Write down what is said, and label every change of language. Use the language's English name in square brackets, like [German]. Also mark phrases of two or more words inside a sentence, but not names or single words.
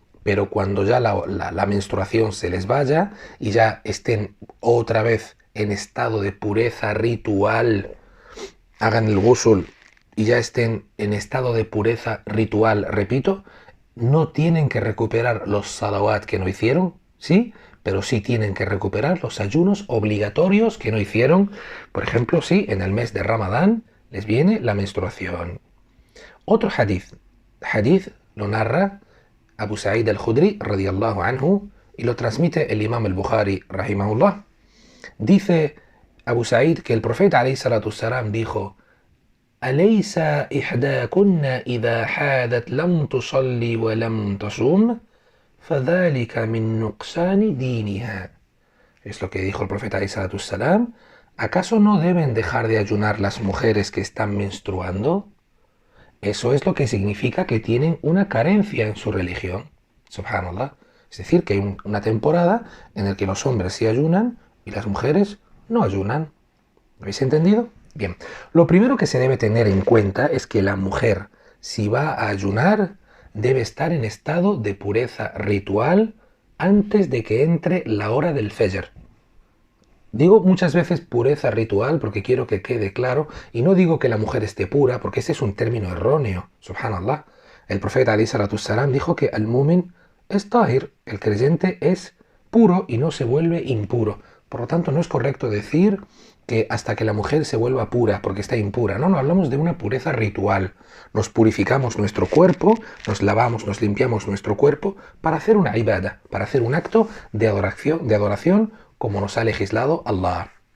[Spanish] pero cuando ya la menstruación se les vaya y ya estén otra vez en estado de pureza ritual, hagan el ghusl y ya estén en estado de pureza ritual, repito, no tienen que recuperar los salawat que no hicieron, ¿sí? Pero sí tienen que recuperar los ayunos obligatorios que no hicieron. Por ejemplo, si en el mes de Ramadán les viene la menstruación. Otro hadith lo narra Abu Sa'id al-Khudri [Arabic] رضي الله عنه [Spanish] y lo transmite el imam al-Bukhari rahimahullah. Dice Abu Sa'id que el profeta [Arabic] عليه الصلاة والسلام dijo: أليس إحداكن إذا حادت لم تصلي ولم تصوم فذلك من نقصان دينها. [Spanish] Es lo que dijo el profeta [Arabic] عليه الصلاة والسلام. [Spanish] ¿Acaso no deben dejar de ayunar las mujeres que están menstruando? Eso es lo que significa que tienen una carencia en su religión. Subhanallah. Es decir, que hay una temporada en la que los hombres sí ayunan y las mujeres no ayunan. ¿Lo habéis entendido? Bien. Lo primero que se debe tener en cuenta es que la mujer, si va a ayunar, debe estar en estado de pureza ritual antes de que entre la hora del Fajr. Digo muchas veces pureza ritual porque quiero que quede claro, y no digo que la mujer esté pura porque ese es un término erróneo. Subhanallah. El profeta [Arabic] عليه الصلاة والسلام [Spanish] dijo que el mu'min es tahir, el creyente es puro y no se vuelve impuro. Por lo tanto, no es correcto decir que hasta que la mujer se vuelva pura porque está impura. No, no, hablamos de una pureza ritual. Nos purificamos nuestro cuerpo, nos lavamos, nos limpiamos nuestro cuerpo para hacer una ibadah, para hacer un acto de adoración como nos ha legislado Allah.